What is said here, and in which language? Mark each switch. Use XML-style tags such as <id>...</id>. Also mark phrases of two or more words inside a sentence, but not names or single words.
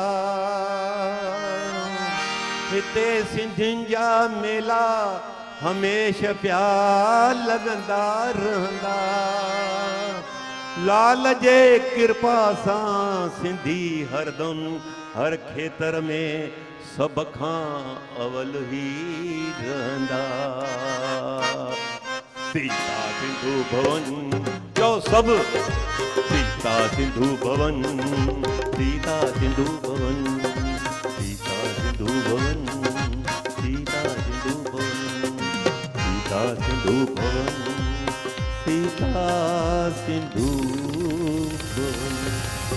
<sd>हिते सिंधियुनि जा मेला हमेशह पिया लॻंदा रहंदा। लाल जे कृपा सां सिंधी हरदम हर खेतर में सब खां अवल ही रहंदा। सीता सिंधु भवन, चओ सब सीता सिंधु भवन, सीता सिंधु भवन, सीता सिंधु भवन, सीता सिंधु भवन, सीता सिंधु भवन, सीता सिंधु भवन।</sd>